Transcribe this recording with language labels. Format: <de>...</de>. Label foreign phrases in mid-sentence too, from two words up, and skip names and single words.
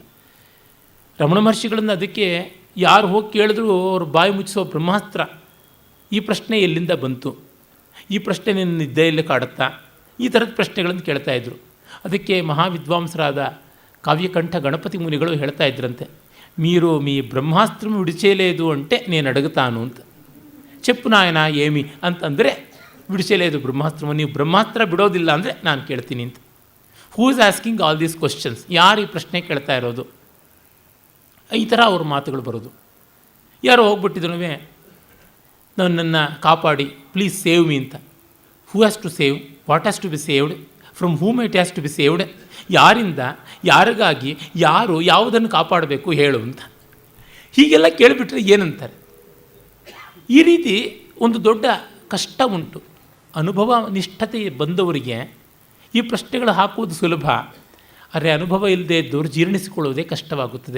<kn>ರಮಣ ಮಹರ್ಷಿಗಳನ್ನು ಅದಕ್ಕೆ ಯಾರು ಹೋಗಿ ಕೇಳಿದ್ರು ಅವರು ಬಾಯಿ ಮುಚ್ಚಿಸೋ ಬ್ರಹ್ಮಾಸ್ತ್ರ. ಈ ಪ್ರಶ್ನೆ ಎಲ್ಲಿಂದ ಬಂತು, ಈ ಪ್ರಶ್ನೆ ನಿನ್ನ ನಿದ್ದೆಯಲ್ಲಿ ಕಾಡುತ್ತಾ, ಈ ಥರದ ಪ್ರಶ್ನೆಗಳನ್ನು ಕೇಳ್ತಾಯಿದ್ರು. ಅದಕ್ಕೆ ಮಹಾವಿದ್ವಾಂಸರಾದ ಕಾವ್ಯಕಂಠ ಗಣಪತಿ ಮುನಿಗಳು ಹೇಳ್ತಾ ಇದ್ರಂತೆ,</kn> <te>మీరు మీ బ్రహ్మాస్త్రం విడిచేలేదు అంటే నేను అడుగుతాను ಅಂತ. చెప్పు నాయన ఏమి</te> <kn>ಅಂತಂದರೆ</kn> <te>విడిసలేదు బ్రహ్మాస్త్రమ,</te> <kn>ನೀವು ಬ್ರಹ್ಮಾಸ್ತ್ರ ಬಿಡೋದಿಲ್ಲ ಅಂದರೆ ನಾನು ಕೇಳ್ತೀನಿ ಅಂತ.</kn> <en>who is asking all these questions?</en> <kn>ಯಾರು ಈ ಪ್ರಶ್ನೆ ಕೇಳ್ತಾ ಇರೋದು? ಈ ಥರ ಅವ್ರ ಮಾತುಗಳು ಬರೋದು. ಯಾರೋ ಹೋಗ್ಬಿಟ್ಟಿದ್ರು, ನನ್ನನ್ನು ಕಾಪಾಡಿ,</kn> <en>please save me</en> <kn>ಅಂತ.</kn> <en>who has to save? what has to be saved? from whom it has to be saved?</en> <kn>ಯಾರಿಂದ, ಯಾರಿಗಾಗಿ, ಯಾರು ಯಾವುದನ್ನು ಕಾಪಾಡಬೇಕು ಹೇಳು ಅಂತ. ಹೀಗೆಲ್ಲ ಕೇಳಿಬಿಟ್ರೆ ಏನಂತಾರೆ? ಈ ರೀತಿ ಒಂದು ದೊಡ್ಡ ಕಷ್ಟ ಉಂಟು. ಅನುಭವ ನಿಷ್ಠತೆ ಬಂದವರಿಗೆ ಈ ಪ್ರಶ್ನೆಗಳು ಹಾಕುವುದು ಸುಲಭ, ಆದರೆ ಅನುಭವ ಇಲ್ಲದೆ ಇದ್ದವರು ಜೀರ್ಣಿಸಿಕೊಳ್ಳುವುದೇ ಕಷ್ಟವಾಗುತ್ತದೆ.</kn>